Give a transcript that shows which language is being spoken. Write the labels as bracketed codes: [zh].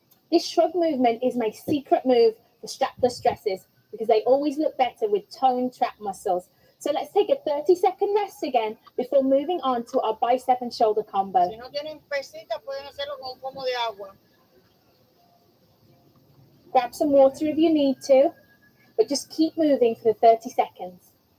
[en] This shrug movement is my secret move for strapless stresses because they always look better with toned trap muscles. So let's take a 30-second rest again before moving on to our bicep and shoulder combo. [es] Si no tienen pesita, pueden hacerlo con un pomo de agua. [en] Grab some water if you need to, but just keep moving for the 30 seconds.